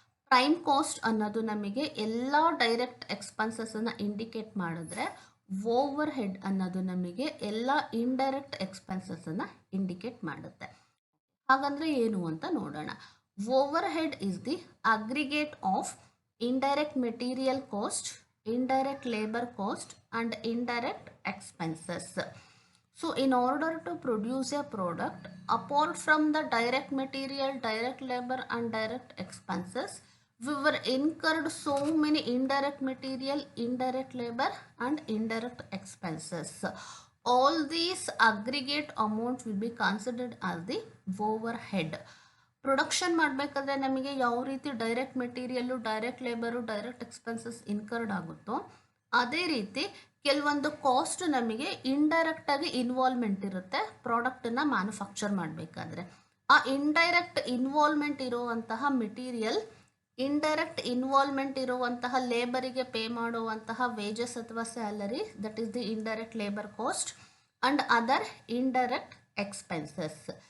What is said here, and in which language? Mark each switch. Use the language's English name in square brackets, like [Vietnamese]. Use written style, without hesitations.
[Kannada] Prime cost ಅನ್ನೋದು ನಮಗೆ ಎಲ್ಲ ಡೈರೆಕ್ಟ್ ಎಕ್ಸ್ಪೆನ್ಸಸ್ಸನ್ನು ಇಂಡಿಕೇಟ್ ಮಾಡಿದ್ರೆ, ಓವರ್ ಹೆಡ್ ಅನ್ನೋದು ನಮಗೆ ಎಲ್ಲ ಇಂಡೈರೆಕ್ಟ್ ಎಕ್ಸ್ಪೆನ್ಸಸ್ಸನ್ನು ಇಂಡಿಕೇಟ್ ಮಾಡುತ್ತೆ. ಹಾಗಂದರೆ ಏನು ಅಂತ ನೋಡೋಣ. [English] Overhead is the aggregate of indirect material cost, indirect labour cost and indirect expenses. So in order to produce a product, apart from the direct material, direct labor and direct expenses, we were incurred so many indirect material, indirect labor and indirect expenses. All these aggregate amount will be considered as the overhead. [Kannada] Production ಮಾಡಬೇಕಾದ್ರೆ ನಮಗೆ ಯಾವ ರೀತಿ direct material, direct labour, direct expenses incurred ಆಗುತ್ತೋ ಅದೇ ರೀತಿ ಕೆಲವೊಂದು cost ನಮಗೆ ಇಂಡೈರೆಕ್ಟಾಗಿ involvement ಇರುತ್ತೆ ಪ್ರಾಡಕ್ಟನ್ನು ಮ್ಯಾನುಫ್ಯಾಕ್ಚರ್ ಮಾಡಬೇಕಾದ್ರೆ. ಆ ಇಂಡೈರೆಕ್ಟ್ ಇನ್ವಾಲ್ವ್ಮೆಂಟ್ ಇರುವಂತಹ ಮೆಟೀರಿಯಲ್, ಇಂಡೈರೆಕ್ಟ್ ಇನ್ವಾಲ್ವ್ಮೆಂಟ್ ಇರುವಂತಹ ಲೇಬರಿಗೆ ಪೇ ಮಾಡುವಂತಹ ವೇಜಸ್ ಅಥವಾ salary, [English] That is the indirect labour cost and other indirect expenses.